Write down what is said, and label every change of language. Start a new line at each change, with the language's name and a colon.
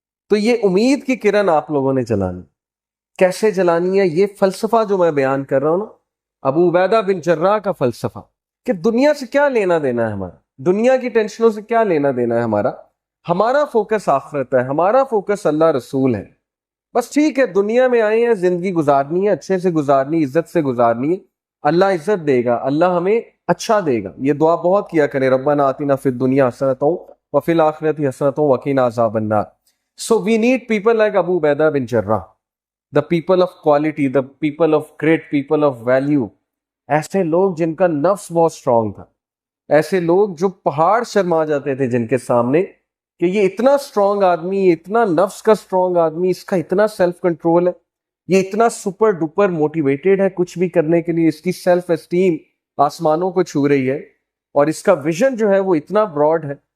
Urdu: تو یہ امید کی کرن آپ لوگوں نے جلانی. کیسے جلانی ہے؟ یہ فلسفہ جو میں بیان کر رہا ہوں نا، ابو عبیدہ بن جراح کا فلسفہ، کہ دنیا سے کیا لینا دینا ہے ہمارا، دنیا کی ٹینشنوں سے کیا لینا دینا ہے ہمارا فوکس آخرت ہے، ہمارا فوکس اللہ رسول ہے. بس ٹھیک ہے، دنیا میں آئے ہیں، زندگی گزارنی ہے، اچھے سے گزارنی، عزت سے گزارنی ہے. اللہ عزت دے گا، اللہ ہمیں اچھا دے گا. یہ دعا بہت کیا کریں،
Arabic: ربنا آتنا فی الدنیا حسنۃ وفی الآخرۃ حسنۃ وقنا عذاب النار.
English: So we need people like Abu Ubaidah bin Jarrah, the people of quality, the people of grit, people of value.
Urdu: ایسے لوگ جن کا نفس بہت اسٹرانگ تھا، ایسے لوگ جو پہاڑ شرما جاتے تھے جن کے سامنے، کہ یہ اتنا اسٹرانگ آدمی، یہ اتنا نفس کا اسٹرانگ آدمی، اس کا اتنا سیلف کنٹرول ہے، یہ اتنا سپر ڈپر موٹیویٹیڈ ہے کچھ بھی کرنے کے لیے، اس کی سیلف اسٹیم آسمانوں کو چھو رہی ہے، اور اس کا ویژن جو ہے وہ اتنا براڈ ہے.